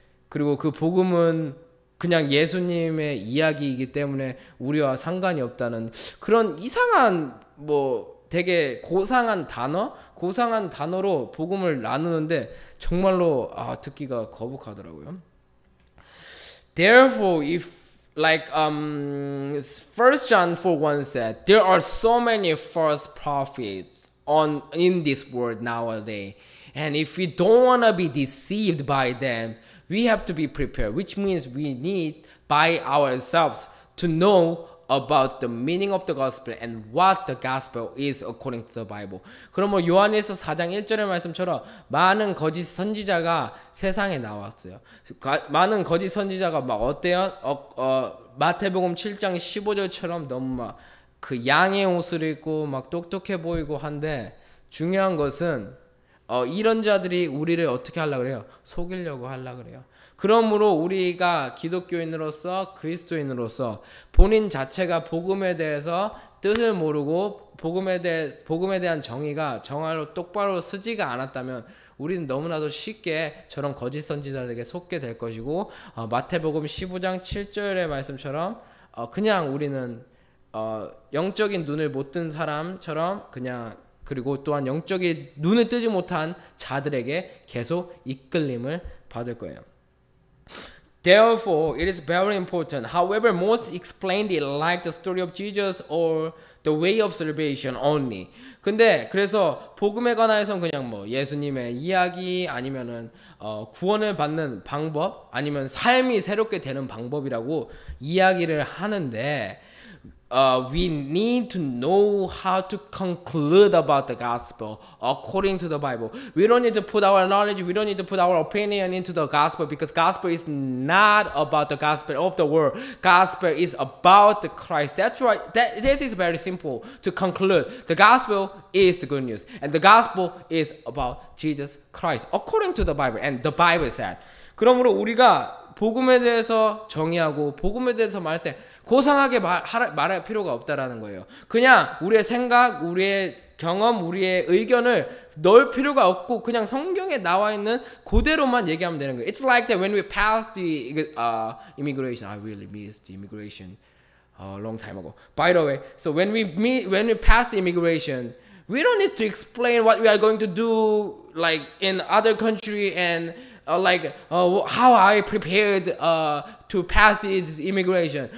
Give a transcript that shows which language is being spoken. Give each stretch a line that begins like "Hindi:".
Korean: 그리고 그 복음은 그냥 예수님의 이야기이기 때문에 우리와 상관이 없다는 그런 이상한 뭐 되게 고상한 단어로 복음을 나누는데 정말로 듣기가 거북하더라고요.
English: Therefore, if like 1 John 4:1 said, there are so many false prophets in this world nowadays, and if we don't want to be deceived by them, we have to be prepared, which means we need by ourselves to know about the meaning of the gospel and what the gospel is according to the Bible.
Korean: 그러면 요한일서 4장 1절의 말씀처럼 많은 거짓 선지자가 세상에 나왔어요. 많은 거짓 선지자가 막 어때요? 마태복음 7장 15절처럼 너무 막 그 양의 옷을 입고 막 똑똑해 보이고 한데 중요한 것은 이런 자들이 우리를 어떻게 하려고 그래요? 속이려고 하려고 그래요. 그러므로 우리가 기독교인으로서 그리스도인으로서 본인 자체가 복음에 대해서 뜻을 모르고 복음에 대한 정의가 정말로 똑바로 쓰지가 않았다면 우리는 너무나도 쉽게 저런 거짓 선지자들에게 속게 될 것이고 마태복음 15장 7절의 말씀처럼 그냥 우리는 영적인 눈을 못 뜬 사람처럼 그냥 그리고 또한 영적인 눈을 뜨지 못한 자들에게 계속 이끌림을 받을 거예요.
English: Therefore, it is very important. However, most explained it like the story of Jesus or the way of salvation only.
Korean: 근데 그래서 복음에 관해서는 그냥 뭐 예수님의 이야기 아니면은 구원을 받는 방법 아니면 삶이 새롭게 되는 방법이라고 이야기를 하는데
English: we need to know how to conclude about the gospel according to the Bible. We don't need to put our knowledge, we don't need to put our opinion into the gospel because gospel is not about the gospel of the world. Gospel is about the Christ. That's right. This is very simple to conclude. The gospel is the good news and the gospel is about Jesus Christ according to the Bible and the Bible said.
Korean: 그러므로 우리가 복음에 대해서 정의하고 복음에 대해서 말할 때 고상하게 말할 필요가 없다라는 거예요. 그냥 우리의 생각, 우리의 경험, 우리의 의견을 넣을 필요가 없고 그냥 성경에 나와 있는 그대로만 얘기하면 되는 거예요.
English: It's like that when we passed the immigration. I really missed the immigration a long time ago. By the way, so when we pass the immigration, we don't need to explain what we are going to do like in other country and how I prepared to pass this immigration.